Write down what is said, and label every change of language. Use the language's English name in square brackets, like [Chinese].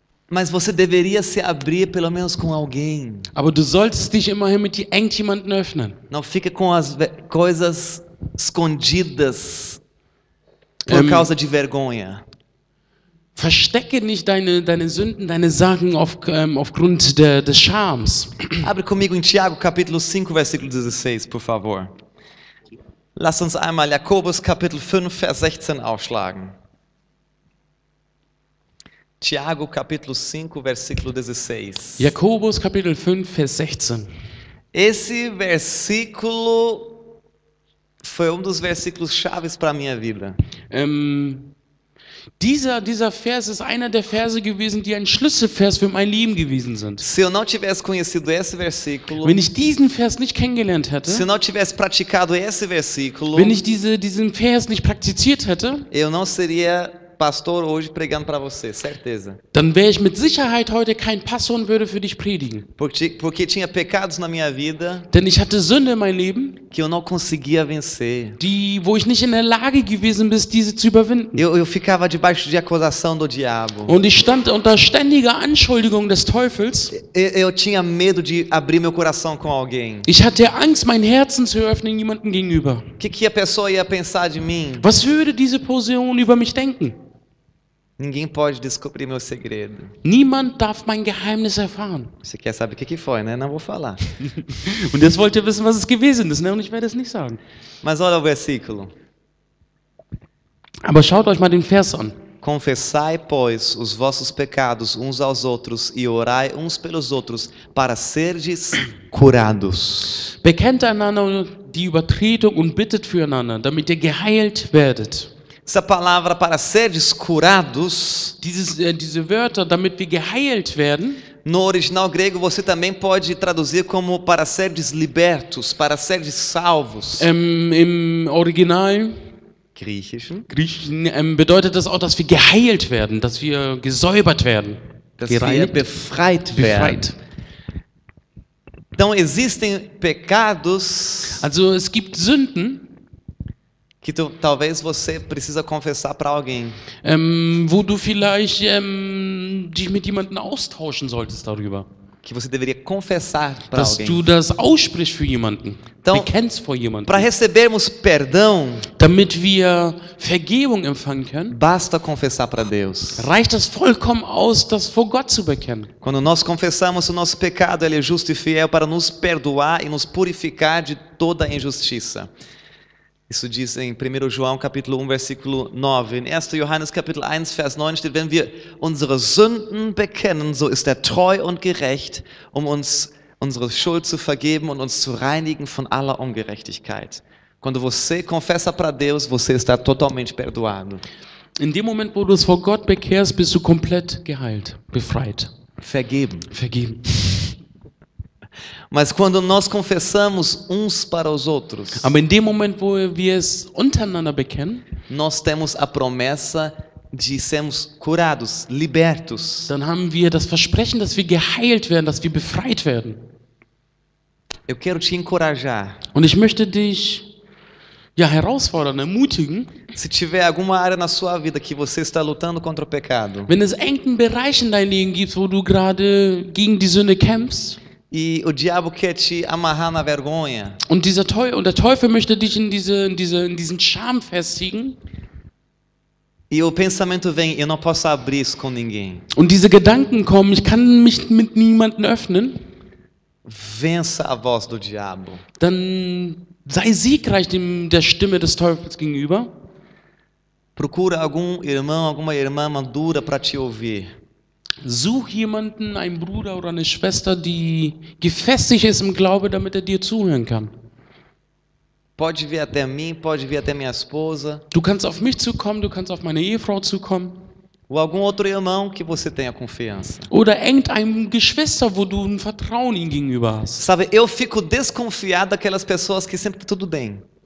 [Portuguese] Mas você deveria se abrir pelo menos com alguém. [German] Aber du solltest dich immerhin mit irgendjemandem öffnen. [Portuguese] Não fica com as coisas escondidas por causa de vergonha. [German] Verstecke nicht deine Sünden, deine Sachen aufgrund des Schams. [Portuguese] Abre comigo em Tiago capítulo 5, versículo 16, por favor. [German] Lass uns einmal Jakobus Kapitel 5, Vers 16 aufschlagen. [Portuguese] Tiago Capítulo 5, versículo 16. [German] Jakobus Kapitel 5, Vers 16. [Portuguese] Esse versículo foi dos versículos chaves para a minha vida. [German] Dieser Vers ist einer der Verse gewesen, die ein Schlüsselvers für mein Leben gewesen sind. [Portuguese] Se eu não tivesse conhecido esse versículo, [German] Wenn ich diesen Vers nicht kennengelernt hätte, [Portuguese] se eu não tivesse praticado esse versículo, [German] wenn ich diesen Vers nicht praktiziert hätte, [Portuguese] eu não seria pastor hoje pregando para você, certeza. [German] dann wäre ich mit Sicherheit heute kein Pastor und würde für dich predigen. [Portuguese] Porque tinha pecados na minha vida [German] Denn ich hatte Sünde in meinem Leben, [Portuguese] que eu não conseguia vencer. [German] wo ich nicht in der Lage gewesen bin, diese zu überwinden. [Portuguese] Eu ficava debaixo de acusação do diabo. [German] Und ich stand unter ständiger Anschuldigung des Teufels. [Portuguese] Eu tinha medo de abrir meu coração com alguém. [German] Ich hatte Angst, mein Herzen zu öffnen jemandem gegenüber. [Portuguese] O que a pessoa ia pensar de mim? [German] Was würde diese Person über mich denken? [Portuguese] Ninguém pode descobrir meu segredo. [German] Niemand darf mein Geheimnis erfahren. [Portuguese] Você quer saber o que foi, né? Não vou falar. [German] Und jetzt wollt ihr wissen, was es gewesen ist, ne? Und ich werde es nicht sagen. [Portuguese] Mas olha o versículo. [German] Aber schaut euch mal den Vers an. [Portuguese] Confessai, pois, os vossos pecados uns aos outros e orai uns pelos outros para serdes curados. [German] Bekennt einander die Übertretung und bittet füreinander, damit ihr geheilt werdet. [Portuguese] Essa palavra para serdes curados, [German] diese Wörter, damit wir geheilt werden, [Portuguese] no original grego você também pode traduzir como para serdes libertos, para serdes salvos. [German] Im Original Griechischen, bedeutet das auch, dass wir geheilt werden, dass wir gesäubert werden. dass wir befreit werden. [Portuguese] Então existem pecados, [German] also es gibt Sünden, [Portuguese] que talvez você precisa confessar para alguém. [German] Wo du vielleicht dich mit jemandem austauschen solltest darüber. [Portuguese] Que você deveria confessar para [German] Dass [Portuguese] alguém. [German] du das aussprichst für jemanden. [Portuguese] Então, [German] bekennst vor jemanden. [Portuguese] para recebermos perdão, [German] damit wir Vergebung empfangen können, [Portuguese] basta confessar para Deus. [German] reicht das vollkommen aus, das vor Gott zu bekennen. [Portuguese] Quando nós confessamos o nosso pecado, Ele é justo e fiel para nos perdoar e nos purificar de toda injustiça. Isso diz em 1. João capítulo 1, versículo 9. [German] In 1. Johannes Kapitel 1, Vers 9 steht, wenn wir unsere Sünden bekennen, so ist er treu und gerecht, um uns unsere Schuld zu vergeben und uns zu reinigen von aller Ungerechtigkeit. [Portuguese] Quando você confessa para Deus, você está totalmente perdoado. [German] In dem Moment, wo du es vor Gott bekehrst, bist du komplett geheilt, befreit. Vergeben. Vergeben. [Portuguese] Mas quando nós confessamos uns para os outros, [German] Aber in dem Moment, wo wir es untereinander bekennen, [Portuguese] nós temos a promessa de sermos curados, libertos. [German] dann haben wir das Versprechen, dass wir geheilt werden, dass wir befreit werden. [Portuguese] Eu quero te encorajar. [German] Und ich möchte dich herausfordern, ermutigen, [Portuguese] Se tiver alguma área na sua vida que você está lutando contra o pecado [German] wenn es irgendeinen Bereich in deinem Leben gibt, wo du gerade gegen die Sünde kämpfst [Portuguese] e o diabo quer te amarrar na vergonha, [German] und der Teufel möchte dich in diesen Scham festigen [Portuguese] e o pensamento vem, eu não posso abrir isso com ninguém. [German] und diese Gedanken kommen, ich kann mich mit niemandem öffnen, [Portuguese] Vença a voz do diabo. [German] dann sei siegreich der Stimme des Teufels gegenüber. [Portuguese] Procura algum irmão, alguma irmã madura para te ouvir. [German] Such jemanden, einen Bruder oder eine Schwester, die gefestigt ist im Glaube, damit er dir zuhören kann. [Portuguese] Pode vir até mim, pode vir até minha esposa, [German] Du kannst auf mich zukommen, du kannst auf meine Ehefrau zukommen. [Portuguese] ou algum outro irmão que você tenha confiança. [German] Oder irgendeinem Geschwister, wo du ein Vertrauen ihm gegenüber hast. [Portuguese] Sabe, eu fico desconfiado daquelas pessoas que sempre tá tudo bem.